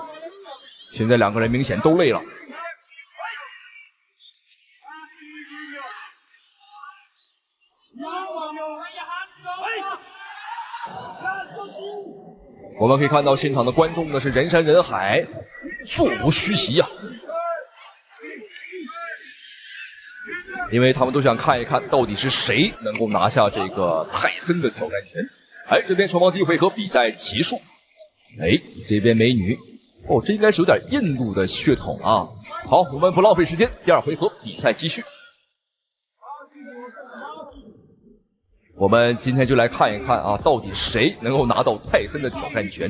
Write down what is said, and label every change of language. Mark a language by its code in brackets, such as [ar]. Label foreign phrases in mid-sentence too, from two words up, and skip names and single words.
[zh] 现在两个人明显都累了。我们可以看到现场的观众呢是人山人海，座无虚席呀。因为他们都想看一看到底是谁能够拿下这个泰森的挑戰權。哎，這邊雙方第一回合比賽結束。哎，這邊美女，哦，這應該是有點印度的血統啊。好，我們不浪費時間，第二回合比賽繼續。我們今天就來看一看啊，到底誰能夠拿到泰森的挑戰權。